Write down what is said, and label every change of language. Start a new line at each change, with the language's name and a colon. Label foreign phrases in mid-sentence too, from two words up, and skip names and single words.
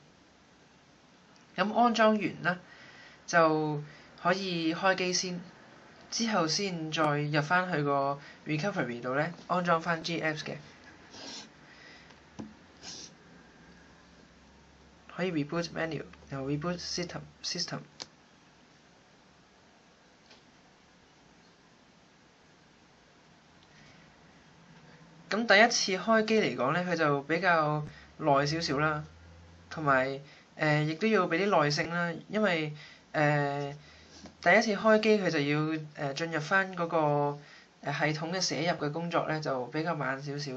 Cantonese: 咁安裝完啦，就可以開機先，之後先再入翻去個 recovery 度咧安裝翻 G-Apps 嘅，可以
English: reboot menu，
Cantonese: 又
English: reboot system。
Cantonese: 咁第一次開機嚟講咧，佢就比較耐少少啦，同埋亦都要俾啲耐性啦，因為第一次開機佢就要進入翻嗰個系統嘅寫入嘅工作咧，就比較慢少少嘅。